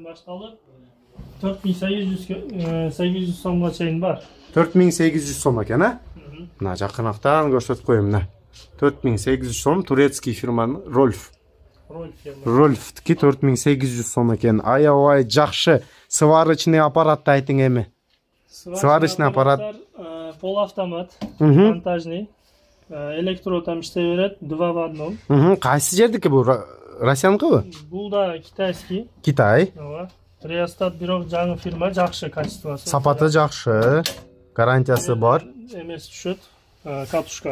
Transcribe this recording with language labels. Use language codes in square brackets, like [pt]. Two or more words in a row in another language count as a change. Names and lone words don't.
[uz] 4800 so'mgacha bor. 4800 so'm ekan, ha? Mana yaqinroqdan ko'rsatib qo'yayman. 4800 so'm Turetskiy firmani Rolf. Rolfniki 4800 so'm ekan. Ay yaxshi. [ru] Сварочный аппаратты [uz] ayting emi. [ru] Сварочный аппарат полуавтомат, монтажный. [uz] Elektrod ham ishlayveradi, 2 в 1. Qaysi yerdiki bu? Rossiyaniki bu? Bu da Kitayskiy. Kitay. Reostat biroq жаңы firma, yaxshi kачествоsi. Sapati yaxshi, garantiyasi bor. MS tushadi, katushka.